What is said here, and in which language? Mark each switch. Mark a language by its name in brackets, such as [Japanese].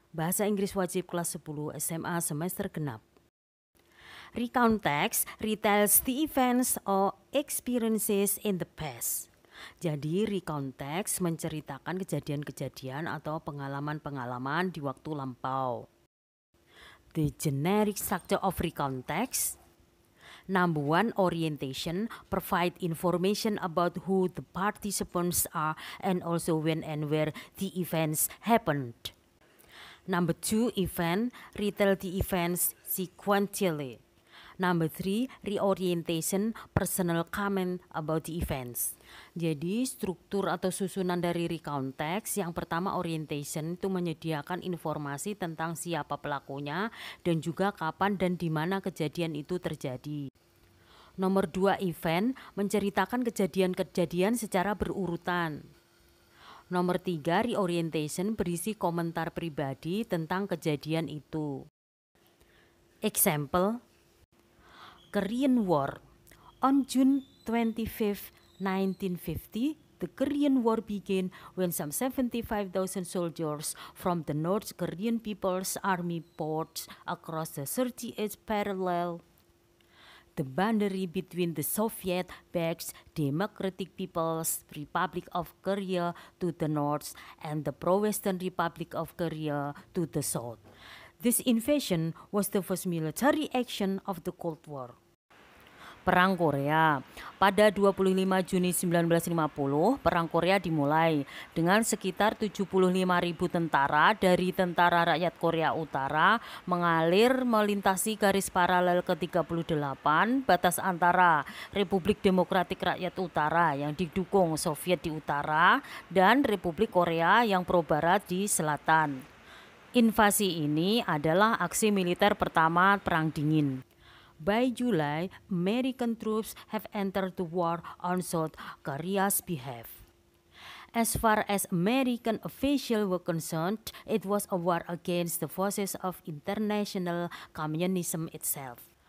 [Indonesian] Bahasa Inggris wajib kelas 10 SMA semester genap. [English] Recount text retells the events or experiences in the past. [Indonesian] Jadi recount text menceritakan kejadian-kejadian atau pengalaman-pengalaman di waktu lampau. [English] The generic structure of recount text. Number 1, orientation, provide information about who the participants are and also when and where the events happened. Number 2, event, retell the events sequentially. Number 3, reorientation, personal comment about the events. [Indonesian] Jadi struktur atau susunan dari recount text, yang pertama orientation itu menyediakan informasi tentang siapa pelakunya dan juga kapan dan di mana kejadian itu terjadi. Nomor 2, event, menceritakan kejadian-kejadian secara berurutan. Nomor 3, reorientation, berisi komentar pribadi tentang kejadian itu. [English] Example, Korean War. On June 25, 1950, the Korean War began when some 75,000 soldiers from the North Korean People's Army poured across the 38th parallel, the boundary between the Soviet-backed Democratic People's Republic of Korea to the north and the pro-Western Republic of Korea to the south. This invasion was the first military action of the Cold War. [Indonesian] Perang Korea. Pada 25 Juni 1950, Perang Korea dimulai dengan sekitar 75.000 tentara dari Tentara Rakyat Korea Utara mengalir melintasi garis paralel ke-38 batas antara Republik Demokratik Rakyat Utara yang didukung Soviet di utara dan Republik Korea yang pro-barat di selatan. Invasi ini adalah aksi militer pertama Perang Dingin. [English] By July, American troops have entered the war on South Korea's behalf. As far as American officials were concerned, it was a war against the forces of international communism itself.